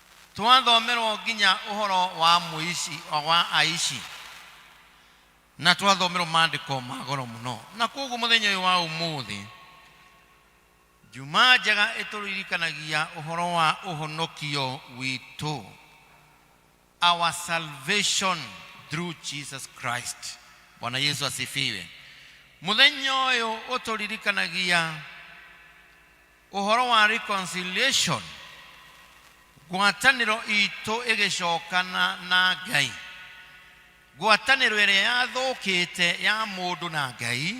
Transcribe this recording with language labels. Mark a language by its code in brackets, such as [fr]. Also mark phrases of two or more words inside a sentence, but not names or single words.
[ki] twathomerwo nginya uhoro wa muici wa aici na twathomerwo maandiko magoro muno na koguo muthenya uyu wa umuthi juma njega ituririkanagia uhoro wa uhonokio witu, [en] our salvation through Jesus Christ. [sw] Bwana Yesu asifiwe. [ki] Muthenya uyu uturirikanagia uhoro wa reconciliation, gwataniro itu igicokana na Ngai, gwataniro ĩrĩa yathũkĩte ya mũndũ na Ngai.